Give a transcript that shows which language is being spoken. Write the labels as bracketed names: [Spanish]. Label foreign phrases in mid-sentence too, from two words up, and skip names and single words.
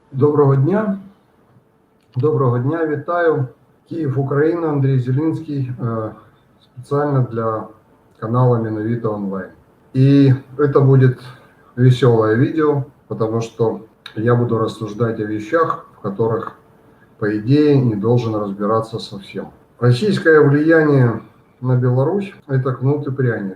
[Ukrainian] Доброго дня. Доброго дня, вітаю. [Russian] Київ, Україна, Андрій Зелинский, специально для канала Миновито онлайн. И это будет веселое видео, потому что я буду рассуждать о вещах, в которых, по идее, не должен разбираться совсем. Российское влияние на Беларусь – это кнут и пряник.